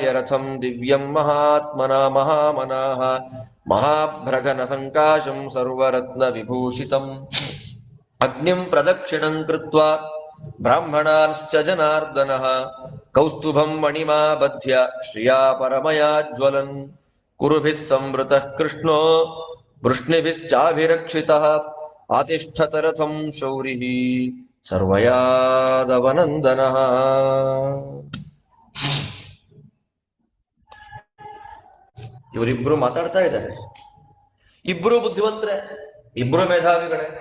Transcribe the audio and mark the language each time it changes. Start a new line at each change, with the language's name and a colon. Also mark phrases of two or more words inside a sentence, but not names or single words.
Sanskrit: ರಥಂ ದಿವ್ಯಂ ಮಹಾತ್ಮನಾ ಮಹಾಮನಾಃ ಮಹಾಭ್ರಗನ ಸಂಕಾಶಂ ಸರ್ವರತ್ನವಿಭೂಷಿತಂ ಅಗ್ನಿಂ ಪ್ರದಕ್ಷಿಣಂ ಕೃತ್ವಾ ಬ್ರಾಹ್ಮಣಾಂಶ್ಚ ಜನಾರ್ದನಃ ಕೌಸ್ತುಭಂ ಮಣಿಮಾಬಧ್ಯ ಶ್ರಿಯಾ ಪರಮಯಾ ಜ್ವಲನ್ ಕುರುಭಿಃ ಸಂವೃತಃ ಕೃಷ್ಣೋ ವೃಷ್ಣಿಭಿಶ್ಚಾಭಿರಕ್ಷಿತಃ ಆತಿಷ್ಠತ ರಥಂ ಶೌರಿಃ ಸರ್ವಯಾದವನಂದನಃ.
Kannada: ಇವರಿಬ್ರು ಮಾತಾಡ್ತಾ ಇದ್ದಾರೆ. ಇಬ್ರು ಬುದ್ಧಿವಂತರೆ, ಇಬ್ರು ಮೇಧಾವಿಗಳೇ.